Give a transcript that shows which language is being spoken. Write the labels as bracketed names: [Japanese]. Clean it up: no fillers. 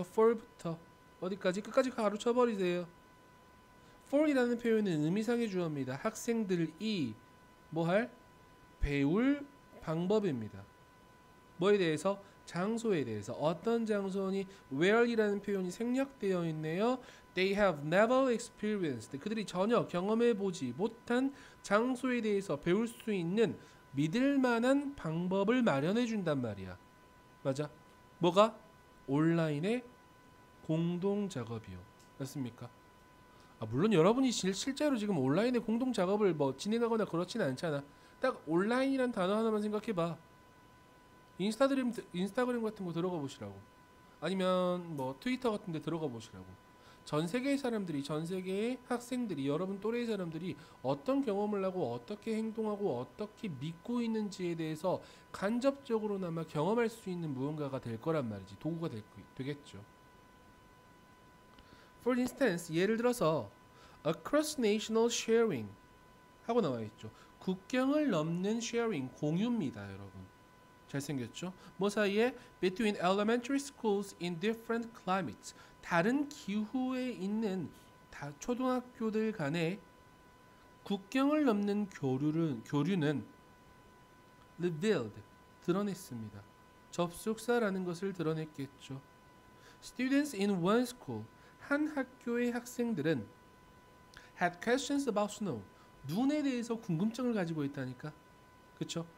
[Korean] for부터 어디까지? 끝까지 가로 쳐버리세요. for이라는 표현은 의미상의 주어입니다. 학생들이 뭐할? 배울 방법입니다. 뭐에 대해서? 장소에 대해서. 어떤 장소니? where이라는 표현이 생략되어 있네요. [English] They have never experienced. [Korean] 그들이 전혀 경험해보지 못한 장소에 대해서 배울 수 있는 믿을 만한 방법을 마련해 준단 말이야. 맞아? 뭐가? 온라인의 공동 작업이요. 맞습니까? 물론 여러분이 실제로 지금 온라인의 공동 작업을 뭐 진행하거나 그렇진 않잖아. 딱 온라인이란 단어 하나만 생각해봐. 인스타그램 같은 거 들어가 보시라고. 아니면 뭐 트위터 같은 데 들어가 보시라고. 전 세계의 사람들이, 전 세계의 학생들이, 여러분 또래의 사람들이 어떤 경험을 하고 어떻게 행동하고 어떻게 믿고 있는지에 대해서 간접적으로나마 경험할 수 있는 무언가가 될 거란 말이지. 도구가 되겠죠. [English] For instance, [Korean] 예를 들어서 [English] across national sharing [Korean] 하고 나와 있죠. 국경을 넘는 sharing, 공유입니다, 여러분. 잘생겼죠? 뭐 사이에? [English] Between elementary schools in different climates. [Korean] 다른 기후에 있는 초등학교들 간의 국경을 넘는 교류는 revealed, 드러냈습니다. 접속사라는 것을 드러냈겠죠. [English] Students in one school, [Korean] 한 학교의 학생들은 [English] had questions about snow, [Korean] 눈에 대해서 궁금증을 가지고 있다니까. 그쵸?